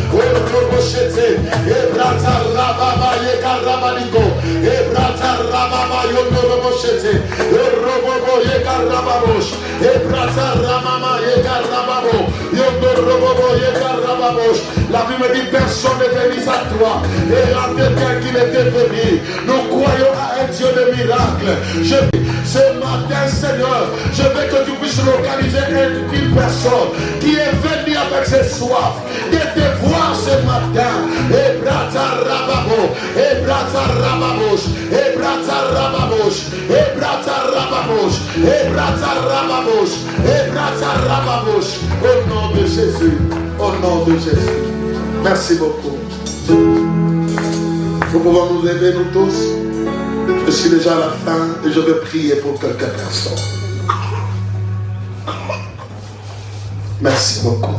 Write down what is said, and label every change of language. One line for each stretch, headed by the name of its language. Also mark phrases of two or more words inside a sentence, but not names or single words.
French: La Bible dit personne n'est venu à toi et à quelqu'un qui était venu. Nous croyons à un Dieu de miracles. Ce matin, Seigneur, je veux que tu puisses localiser une personne qui est venue avec ses soifs de te voir ce matin. Et brata rababo, et brata rababosh, et brata rababosh, et brata rababosh, et brata rababosh, et brata rababosh. Au nom de Jésus, au nom de Jésus. Merci beaucoup. Nous pouvons nous lever, nous tous. Je suis déjà à la fin et je vais prier pour quelques personnes. Merci beaucoup.